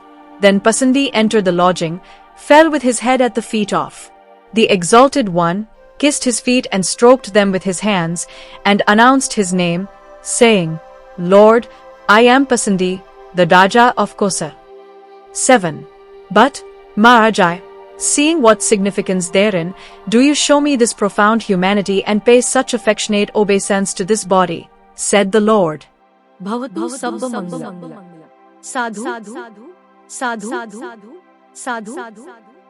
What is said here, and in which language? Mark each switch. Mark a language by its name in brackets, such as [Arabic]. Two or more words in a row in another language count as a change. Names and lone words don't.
[English] Then Pasindi entered the lodging, fell with his head at the feet of the Exalted One, kissed his feet and stroked them with his hands, and announced his name, saying, Lord, I am Pasindi, the Daja of Kosa. 7. But, Maharaja, seeing what significance therein, do you show me this profound humanity and pay such affectionate obeisance to this body, said the Lord. [Pali] Bhavatu Sabba Mangala. Sadhu, Sadhu, Sadhu, Sadhu, Sadhu, Sadhu,